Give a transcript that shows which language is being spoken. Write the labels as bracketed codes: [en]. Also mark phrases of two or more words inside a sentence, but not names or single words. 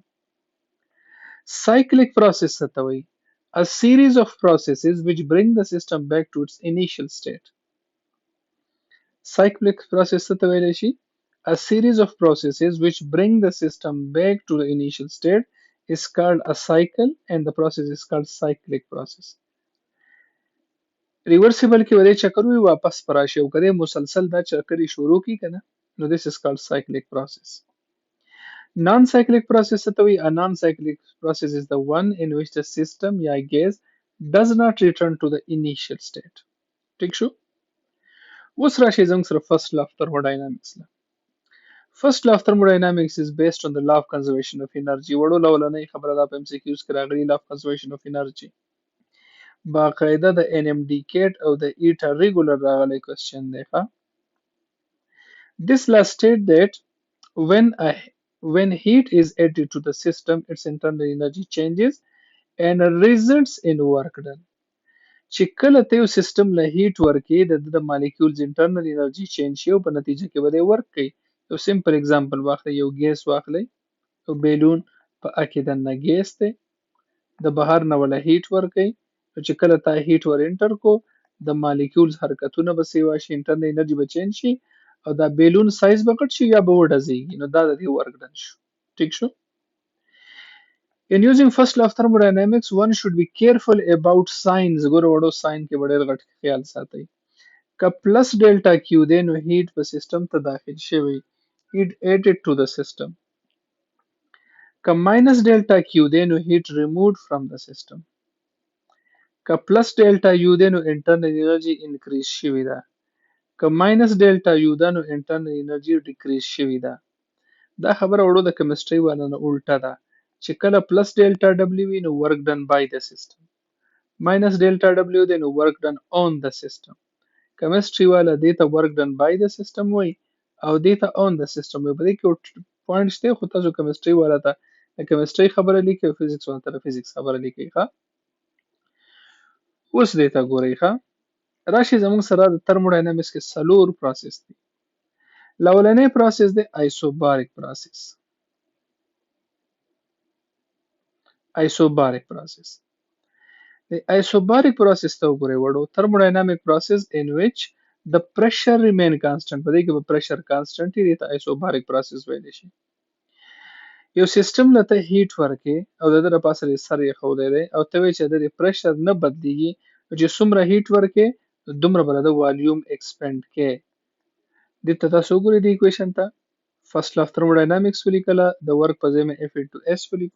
[en] Cyclic process [ps] څه ته وایي؟ [en] A series of processes which bring the system back to its initial state. Cyclic process [ps] څه ته ویلی شي؟ [en] A series of processes which bring the system back to the initial state is called a cycle, and the process is called cyclic process. [ps] Reversible کې ودې چکر وي واپس پر راشي او کله مسلسل دا چکرې شروع کی کنه نو [en] this is called cyclic process. Non-cyclic process [ps] ته وي. [en] A non-cyclic process is the one in which the system یا gas does not return to the initial state. [ps] ٹھیک شو؟ اوس راشي زموږ سره [en] first law of thermodynamics [ps] له. [en] First law of thermodynamics is based on the law of conservation of energy. [ps] وړو لولنۍ خبره دا په MCQs کې راغلي [en] law of conservation of energy. [ps] باقاعده د NMDCAT او د ETA regular راغلی question دی ښه. [en] This law states that when heat is added to the system, its internal energy changes and results in work done. [ps] چې کله ته یو سیستم له هیټ ورکې د مالیکولز [en] internal energy [ps] چینج شي او په نتیجه کې به دی ورک کوي. یو [en] simple example [ps] واخلئ، یو ګیس واخلئ، یو بیلون په اکې دننه ګیس دی، د بهر نه وله هیټ ورکوي، نو چې کله تا هیټ ور انټر کو د مالیکولز حرکتونه به سیوا شي، [en] internal energy [ps] به چینج شي او دا بیلون سایز به کټ شي یا به وډزیږي، نو دا د دې [en] work done [ps] شو. ټیک شو؟ [en] In using first law of thermodynamics, one should be careful about signs. [ps] ګوره وړو ساين کې به ډېر غټ خیال ساتئ. که [en] plus delta Q [ps] دی نو هیټ په سیستم ته داخل شوی، هیټ [en] added to the system. [ps] که [en] minus delta Q [ps] دی نو هیټ [en] removed from the system. [ps] که [en] plus delta U [ps] دی نو [en] internal energy increase [ps] شوی ده. که [en] minus delta U [ps] ده نو [en] internal energy decrease [ps] شوی ده. دا خبره وړو د کیمستري والا نه الټه ده، چې کله [en] plus delta W [ps] وي نو [en] work done by [ps] د سیستم، [en] minus delta W [ps] دی نو [en] work done on [ps] د سیستم. کیمستري والا دې ته [en] work done by [ps] د سیستم وایي او دې ته آن د سیستم وایي. په دې کې یو پوینټ شته، خو تاسو کیمستري والا ته د کیمستري خبره لیکئ او فزیکس والا ته د فزیکس خبره لیکئ ښه. اوس دې ته ګورئ ښه. راشي زموږ سره د ترموډاینامیکس کې څلور پروسس دي. لومړنی پروسس دی [en] isobaric process. Isobaric process. The isobaric process [ps] ته وګورئ وړو. [en] Thermodynamic process in which the pressure remain constant. [ps] په دې کې به [en] pressure constant [ps] وي، دې ته [en] isobaric process [ps] ویلی شي. یو سیستم له ته هیټ ورکې او د ده د پاسه دې سر ایښودی دی او ته وایې چې د دې پریشر نه بدلیږي، نو چې څومره هیټ ورکې دومره به د [en] volume expand [ps] کې. دې ته تاسو وګورئ دې ایکویشن ته. [en] first law of thermodynamics [ps] ولیکله، د ورک په ځای مې [en] F into S [ps] ولیکو.